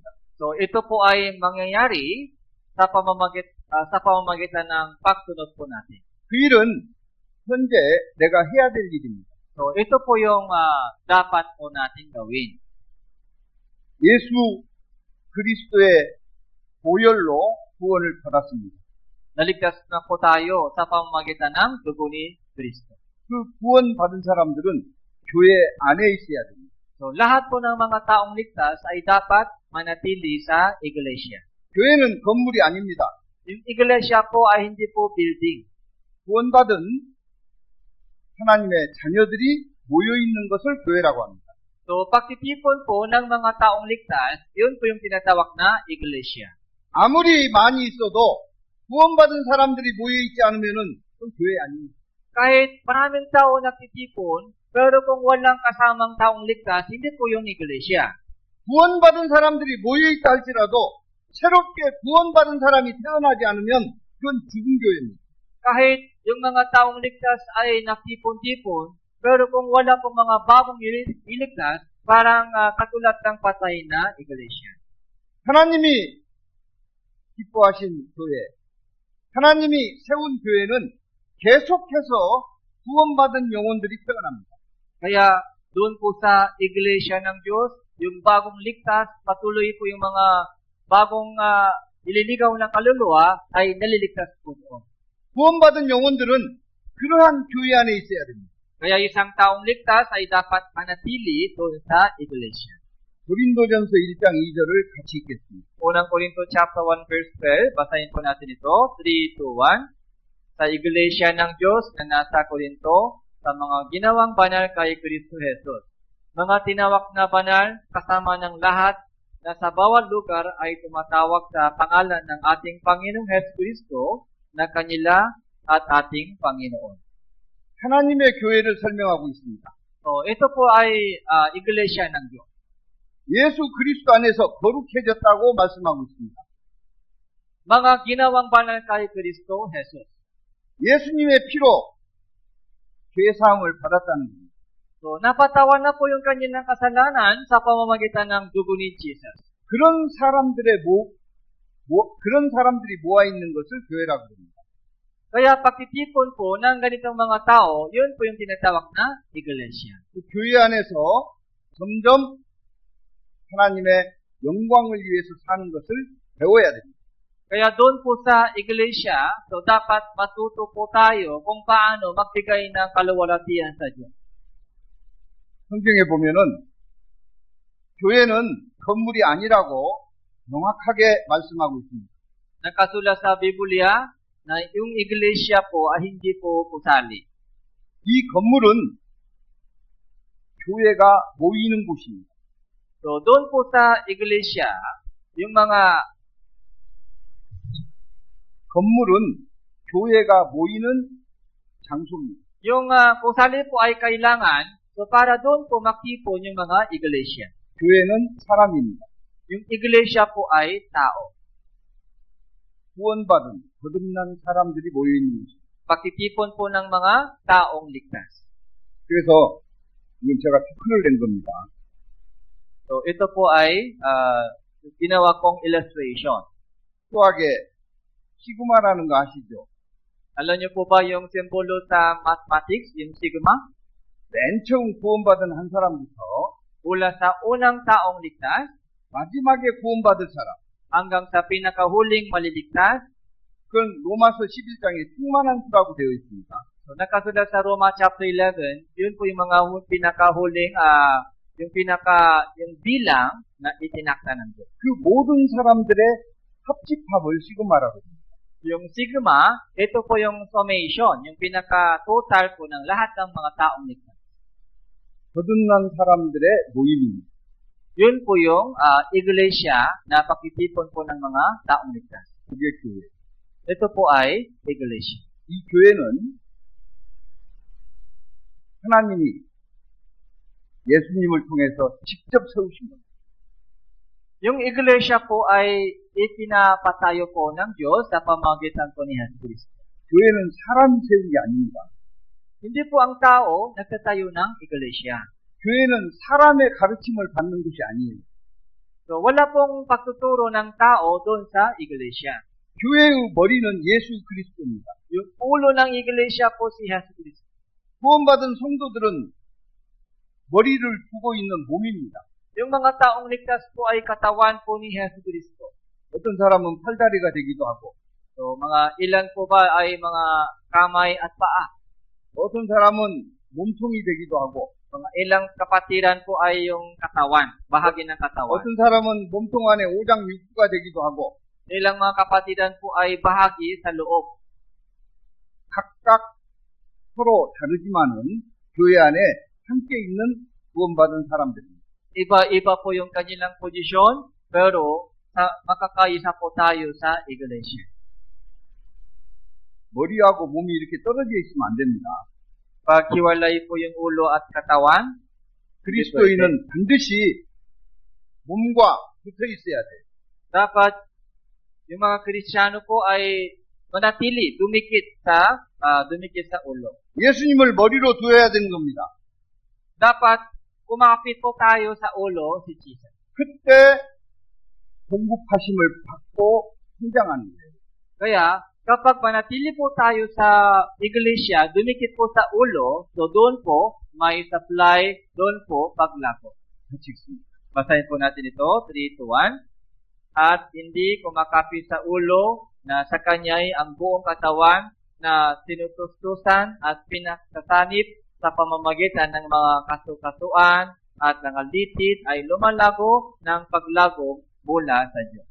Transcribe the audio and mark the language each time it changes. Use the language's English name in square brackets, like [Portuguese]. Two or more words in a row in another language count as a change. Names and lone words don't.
[Filipino] So ito po ay mangyayari sa pamamagitan ng pagsunod po natin. [Korean] 그 일은 현재 내가 해야 될 일입니다. [Filipino] So ito po yung dapat po natin gawin. [Korean] 예수 그리스도의 보혈로 구원을 받았습니다. [Filipino] Naligtas na po tayo sa pamamagitan ng dugo ni Kristo. [Korean] 그 구원받은 사람들은 교회 안에 있어야 됩니다. [Filipino] So lahat po ng mga taong ligtas ay dapat manatili sa iglesia. [Korean] 교회는 건물이 아닙니다. [Filipino] Yung iglesia po ay hindi po building. [Korean] 구원받은 하나님의 자녀들이 모여있는 것을 교회라고 합니다. [Filipino] So pagtitipon po ng mga taong ligtas, yun po yung tinatawag na iglesia. [Korean] 아무리 많이 있어도 구원받은 사람들이 모여있지 않으면은 그건 교회 아닙니다. [Filipino] Kahit maraming tao nagtitipon, pero kung walang kasamang taong ligtas, hindi po yung iglesia. [Korean] 구원받은 사람들이 모여있다 할지라도 새롭게 구원받은 사람이 태어나지 않으면 그건 죽은 교회입니다. [Filipino] Kahit yung mga taong ligtas ay nakipon-tipon, pero kung wala pong mga bagong iligtas, parang katulad ng patay na iglesia. [Korean] 하나님이 기뻐하신 교회, 하나님이 세운 교회는 계속해서 구원받은 영혼들이 태어납니다. [Filipino] Kaya doon po sa iglesia ng Diyos, yung bagong ligtas, patuloy po yung mga bagong ililigaw ng kaluluwa ay naliligtas po doon. [Korean] 구원받은 영혼들은 그러한 교회 안에 있어야 됩니다. [Filipino] Kaya isang taong ligtas ay dapat manatili doon sa iglesia. [Korean] 고린도전서 1장 2절을 같이 읽겠습니다. [Filipino] Unang Korinto [English] chapter 1 verse 12, [Filipino] basahin po natin ito, 3, 2, 1. Sa iglesia ng Diyos na nasa Korinto, sa mga ginawang banal kay Kristo Jesus. Mga tinawag na banal, kasama ng lahat, na sa bawat lugar ay tumatawag sa pangalan ng ating Panginoong Hesus Kristo, na kanila at ating Panginoon. [Korean] 하나님의 교회를 설명하고 있습니다. [Filipino] So, ito po ay iglesia ng Diyos. [Korean] 예수 그리스도 안에서 거룩해졌다고 말씀하고 있습니다. [Filipino] Mga ginawang banal kay Kristo Jesus. [Korean] 예수님의 피로 죄사함을 받았다는 겁니다. [Filipino] So, napatawan na po yung kanilang kasalanan sa pamamagitan ng dugo ni Jesus. [Korean] 그런 사람들이 모아 있는 것을 교회라고 합니다. [Filipino] Kaya pagtitipon po ng ganitong mga tao, yun po yung tinatawag na iglesia. [Korean] 그 교회 안에서 점점 하나님의 영광을 위해서 사는 것을 배워야 됩니다. [Filipino] Kaya doon po sa iglesia, so dapat matuto po tayo kung paano magbigay ng kaluwalhatian sa Diyos. [Korean] 성경에 보면은 교회는 건물이 아니라고 명확하게 말씀하고 있습니다. [Filipino] Nakasulat sa Biblia na yung iglesia po ay hindi po gusali. [Korean] 이 건물은 교회가 모이는 곳입니다. [Filipino] So doon po sa iglesia, yung mga [Korean] 건물은 교회가 모이는 장소입니다. [Filipino] yung gusali po ay kailangan, so para doon po makipon yung mga iglesia. [Korean] 교회는 사람입니다. [Filipino] Yung iglesia po ay tao. [Korean] 구원받은 거듭난 사람들이 모여있는 것입니다. [Filipino] Pagtitipon po ng mga taong ligtas. [Korean] 그래서 이건 제가 표현을 낸 겁니다. [Filipino] So ito po ay ginawa kong illustration. [Korean] 수학에 시그마라는 거 아시죠? [Filipino] Alam niyo po ba yung simbolo sa mathematics, yung sigma? [Korean] 맨 처음 구원받은 한 사람부터 [Filipino] Mula sa unang taong ligtas [Korean] 마지막에 구원받을 사람, [Filipino] hanggang sa pinakahuling maliligtas. [Korean] 그건 로마서 11장에 충만한 수라고 되어 있습니다. [Filipino] So nakasulat sa Roma chapter 11, yun po yung mga pinakahuling, yung bilang na itinakda ng Diyos. [Korean] 그 모든 사람들의 합집합을 시그마라고 합니다. [Filipino] Yung sigma, ito po yung summation, yung pinaka-total po ng lahat ng mga taong ligtas. [Korean] 거듭난 사람들의 모임입니다. [Filipino] Yun po yung iglesia na pakitipon po ng mga taong ligtas. [Korean] 그게 교회. [Filipino] Ito po ay iglesia. [Korean] 이 교회는 하나님이 예수님을 통해서 직접 세우신 겁니다. [Filipino] Yung iglesia po ay ipinapatayo po ng Diyos sa pamamagitan po ni Jesus Cristo. [Korean] 교회는 사람이 세운 게 아닙니다. [Filipino] Hindi po ang tao nagtatayo ng iglesia. [Korean] 교회는 사람의 가르침을 받는 것이 아니에요. [Filipino] So wala pong pagtuturo ng tao doon sa iglesia. [Korean] 교회의 머리는 예수 그리스도입니다. [Filipino] Yung ulo ng iglesia po si Jesus Cristo. [Korean] 구원받은 성도들은 머리를 두고 있는 몸입니다. [Filipino] Yung mga taong ligtas po ay katawan po ni Jesus Cristo. [Korean] 어떤 사람은 팔다리가 되기도 하고, [Filipino] So mga ilan po ba ay mga kamay at paa? [Korean] 어떤 사람은 몸통이 되기도 하고, [Filipino] Mga ilang kapatiran po ay yung katawan, bahagi ng katawan. [Korean] 어떤 사람은 몸통 안에 오장육부가 되기도 하고, [Filipino] Ilang mga kapatiran po ay bahagi sa loob. [Korean] 각각 서로 다르지만은 교회 안에 함께 있는 구원받은 사람들입니다. [Filipino] Iba-iba po yung kanilang posisyon, pero makakaisa po tayo sa iglesia. [Korean] 머리하고 몸이 이렇게 떨어져 있으면 안 됩니다. [Filipino] Pag hiwalay po yung ulo at katawan, [Korean] 그리스도인은 반드시 몸과 붙어 있어야 돼요. [Filipino] Dapat yung mga Kristiyano po ay manatili, dumikit sa ulo. [Korean] 예수님을 머리로 두어야 되는 겁니다. [Filipino] Dapat kumapit po tayo sa ulo si Jesus. [Korean] 그때 공급하심을 받고 성장하는 거예요. [Filipino] Kaya, kapag manatili po tayo sa iglesia, dumikit po sa ulo, so doon po may supply, doon po paglago. [Korean] 같이 읽습니다. [Filipino] Basahin po natin ito, 3-1. At hindi kumakapit sa ulo na sa kanya'y ang buong katawan na tinutustusan at pinagsasanip sa pamamagitan ng mga kasukasuan at mga litid ay lumalago ng paglago mula sa Diyos.